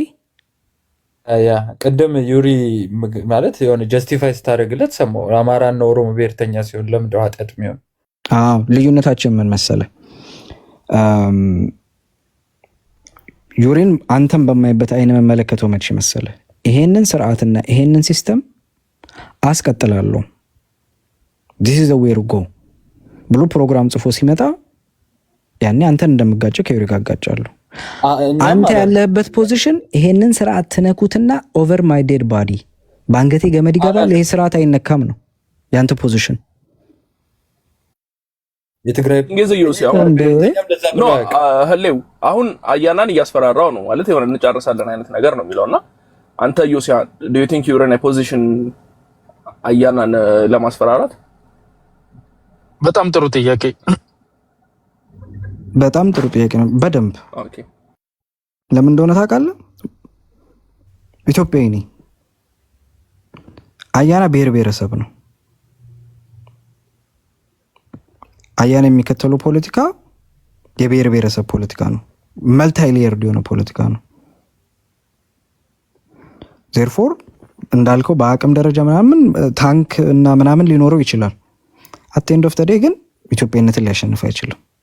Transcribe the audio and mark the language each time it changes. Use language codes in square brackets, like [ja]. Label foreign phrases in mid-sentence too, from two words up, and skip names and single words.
[am] ያ ቅድም ዩሪ ማለት የሆነ ጀስቲፋይ ስታደርግለት ሰማሁ። አማራና ኦሮሞ ብሔርተኛ ሲሆን ለምን ደው ኃጢአት የሚሆን? አዎ ልዩነታችን ምን መሰለ? ዩሪን አንተም በማይበት አይነ መመለከተው መቼ መሰለ? ይሄንን ስርዓትና ይሄንን ሲስተም አስቀጥላለሁ [en] this is the way to go [am] ብሎ ፕሮግራም ጽፎ ሲመጣ ያኔ አንተን እንደምጋጨው ከዩሪ ጋር አጋጫለሁ። አንተ ያለህበት ፖዚሽን ይሄንን ስርዓት ትነኩትና [en] over my dead body [am] ባንገቴ ገመድ ይገባል፣ ይሄ ስርዓት አይነካም ነው ያንተ ፖዚሽን። የትግራይ አሁን አያናን እያስፈራራው ነው ማለት የሆነ እንጨርሳለን አይነት ነገር ነው የሚለውና አንተ ዮሲያ [en] do you think you're in a position [am] አያናን ለማስፈራራት? በጣም ጥሩ ጥያቄ ነው። በደንብ ኦኬ። ለምን እንደሆነ ታውቃለህ? ኢትዮጵያዊ ነኝ። አያና ብሔር ብሔረሰብ ነው። አያና የሚከተለው ፖለቲካ የብሔር ብሔረሰብ ፖለቲካ ነው። [en] multi layered [am] የሆነ ፖለቲካ ነው። ዜርፎር እንዳልከው በአቅም ደረጃ ምናምን ታንክ እና ምናምን ሊኖረው ይችላል። [en] at end of the day [am] ግን ኢትዮጵያነትን ሊያሸንፍ አይችልም።